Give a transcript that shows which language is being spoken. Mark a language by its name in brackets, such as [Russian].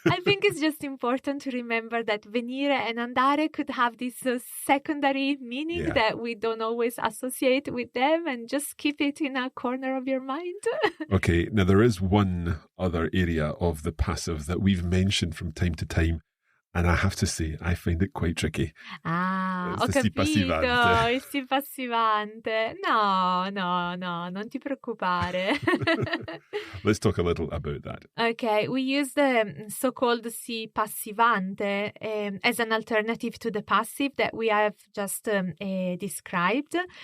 [English] I think it's just important to remember that venire and andare could have this secondary meaning that we don't always associate with them, and just keep it in a corner of your mind. Okay, now there is one other area of the passive that we've mentioned from time to time, and I have to say, I find it quite tricky. [Italian] Ho capito, il si passivante. No, non ti preoccupare. [English] Let's talk a little about that. Okay, we use the so-called si passivante as an alternative to the passive that we have just described.